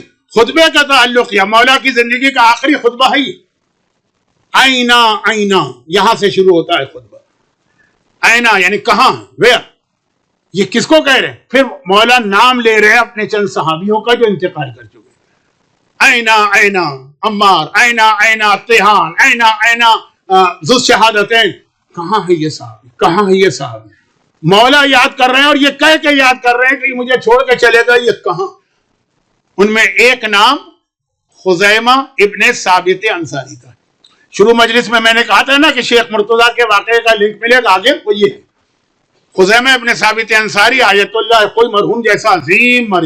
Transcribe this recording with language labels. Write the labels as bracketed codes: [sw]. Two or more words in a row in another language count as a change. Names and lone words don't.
[ur] خطبے کا تعلق کیا مولا کی زندگی کا آخری خطبہ ہے. [ar] آئینہ آئینہ, [ur] یہاں سے شروع ہوتا ہے خطبہ. آئینہ یعنی کہاں, ویئر. یہ کس کو کہہ رہے ہیں؟ پھر مولا نام لے رہے ہیں اپنے چند صحابیوں کا جو انتقال کر چکے. [ar] اینا اینا عمار، اینا اینا تیہان، اینا اینا ذو شہادتین. [ur] کہاں ہے یہ صحابی، کہاں ہے یہ صحابی؟ مولا یاد کر رہے ہیں اور یہ کہہ کے یاد کر رہے ہیں کہ مجھے چھوڑ کے چلے گا، یہ کہاں؟ ان میں ایک نام خزیمہ ابن ثابت انصاری کا. شروع مجلس میں نے کہا تھا نا کہ شیخ مرتضیٰ کے واقعے کا لنک ملے گا آگے، وہ یہ ہے خزیمہ ابن ثابت انصاری آیت اللہ، کوئی مرحوم جیسا عظیم مرج.